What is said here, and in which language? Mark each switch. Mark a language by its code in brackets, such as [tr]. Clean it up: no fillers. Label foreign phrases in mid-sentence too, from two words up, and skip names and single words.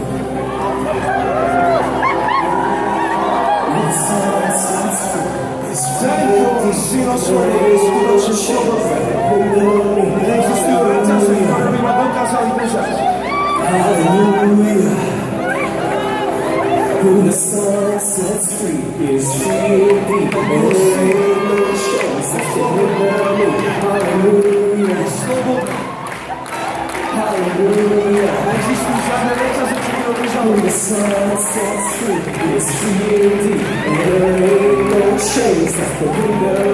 [sk] Tento syn oslobodený je skutočne slobodný. Neexistujú reťaze, ktoré by ma dokázali držať. [en] Hallelujah. Who the sun sets free is free indeed. Hallelujah. Hallelujah. [sk] Neexistujú žiadne reťaze, čo by ho držali. [en] Who the sun sets free is free indeed. There ain't no chains that can